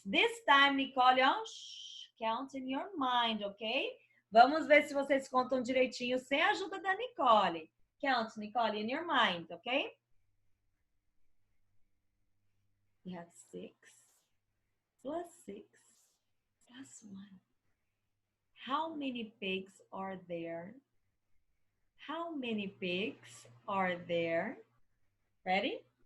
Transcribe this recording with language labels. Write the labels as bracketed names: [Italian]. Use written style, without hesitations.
[English] This time, Nicole, ó, count in your mind, ok? [Portuguese] Vamos ver se vocês contam direitinho sem a ajuda da Nicole. [English] Count, Nicole, in your mind, ok? We have 6 plus 6 plus 1. How many pigs are there? How many pigs are there? Ready?